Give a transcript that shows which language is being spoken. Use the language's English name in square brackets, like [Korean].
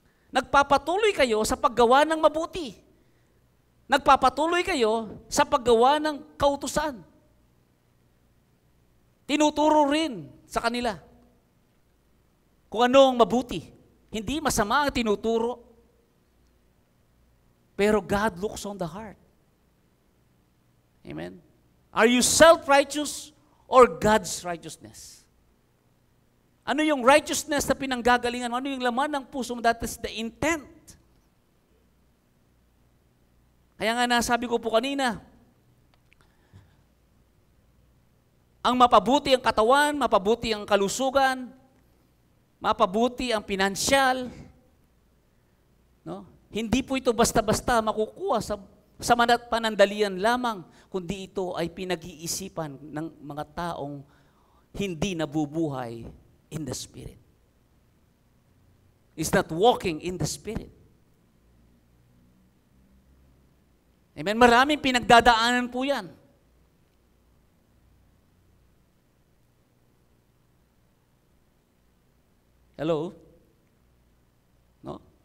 [Filipino] Nagpapatuloy kayo sa paggawa ng mabuti. Nagpapatuloy kayo sa paggawa ng kautusan. Tinuturo rin sa kanila kung ano ang mabuti. Hindi masama ang tinuturo. [English] Pero God looks on the heart. Amen? Are you self-righteous or God's righteousness? [Filipino] Ano yung righteousness na pinanggagalingan mo? Ano yung laman ng puso mo? [English] That is the intent. [Filipino] Kaya nga nasabi ko po kanina, ang mapabuti ang katawan, mapabuti ang kalusugan, mapabuti ang pinansyal, no? Hindi po ito basta-basta makukuha sa panandalian lamang, kundi ito ay pinag-iisipan ng mga taong hindi nabubuhay in the Spirit. [English] It's not walking in the Spirit. [Filipino] Amen? Maraming pinagdadaanan po yan. Hello? No?